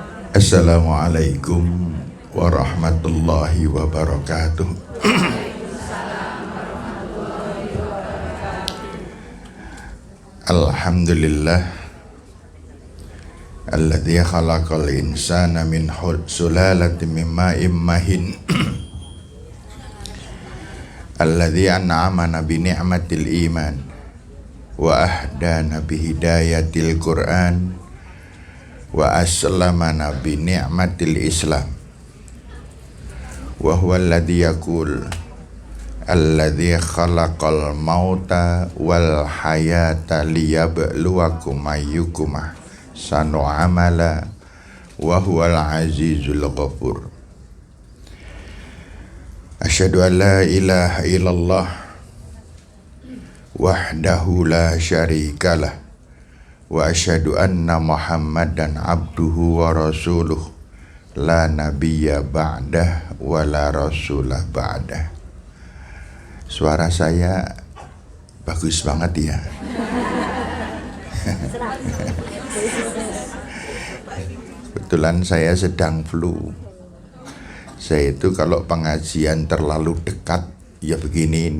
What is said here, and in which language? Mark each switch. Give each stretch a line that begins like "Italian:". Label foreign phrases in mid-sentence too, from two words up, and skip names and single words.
Arabic: السلام عليكم ورحمة الله وبركاته. الحمد لله الذي خلق الإنسان من سلالة من ماء مهين الذي أنعمنا بنعمة الإيمان وأهدانا بهداية القرآن وأسلمنا بنعمة الإسلام وهو الذي يقول الذي خلق الموت والحياة ليبلوكم أيكم أحسن عملا وهو العزيز الغفور. أشهد أن لا إله إلا الله وحده لا شريك له وأشهد أن محمدا عبده ورسوله لا نبي بعده ولا رسول بعده.
Indonesian: Suara saya bagus banget ya. Kebetulan saya sedang flu. Saya itu kalau pengajian terlalu dekat ya begini ini.